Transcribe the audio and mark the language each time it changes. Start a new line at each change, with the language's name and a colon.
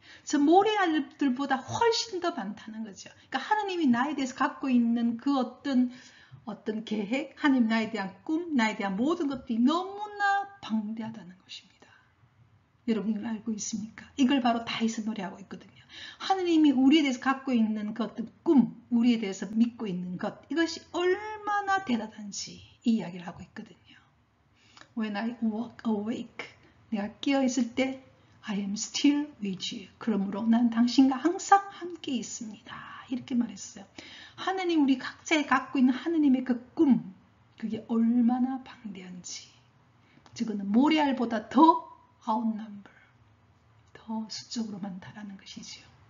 Korean: 저 모래알들보다 훨씬 더 많다는 거죠. 그러니까 하나님이 나에 대해서 갖고 있는 그 어떤 계획, 하나님 나에 대한 꿈, 나에 대한 모든 것들이 너무나 방대하다는 것입니다. 여러분 이걸 알고 있습니까? 이걸 바로 다윗은 노래하고 있거든요. 하나님이 우리에 대해서 갖고 있는 그 어떤 꿈, 우리에 대해서 믿고 있는 것, 이것이 얼마나 대단한지 이 이야기를 하고 있거든요.
English: When I awake,
Korean: 내가 깨어있을 때
English: I am still with you.
Korean: 그러므로 난 당신과 항상 함께 있습니다. 이렇게 말했어요. 하나님, 우리 각자에 갖고 있는 하나님의 그 꿈, 그게 얼마나 방대한지. 저거는 모래알보다 더 outnumber, 더 수적으로 많다라는 것이죠.